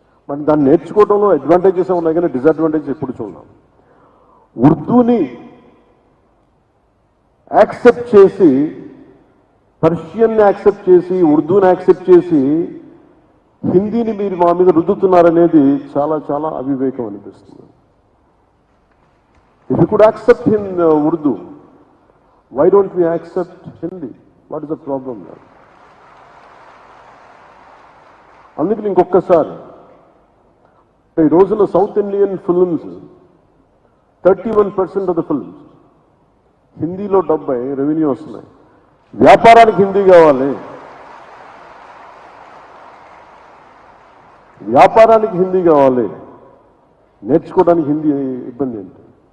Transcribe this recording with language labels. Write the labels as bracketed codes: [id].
[te] మరి దాన్ని నేర్చుకోవడంలో అడ్వాంటేజెస్ ఉన్నాయి, కానీ డిసడ్వాంటేజెస్ ఎప్పుడు చూడాలి. ఉర్దూని యాక్సెప్ట్ చేసి, పర్షియన్ని యాక్సెప్ట్ చేసి, ఉర్దూని యాక్సెప్ట్ చేసి హిందీని మీరు మా మీద రుద్దుతున్నారనేది చాలా చాలా అవివేకం అనిపిస్తుంది. [en] If you could accept in Urdu, why don't we accept Hindi? What is the problem there? [te] అందుకని ఇంకొకసారి ఈ రోజున south Indian films 31% of the films హిందీలో 70 రెవెన్యూ వస్తున్నాయి. వ్యాపారానికి హిందీ కావాలి, వ్యాపారానికి హిందీ కావాలి, నేర్చుకోవడానికి హిందీ ఇబ్బంది ఏంటి?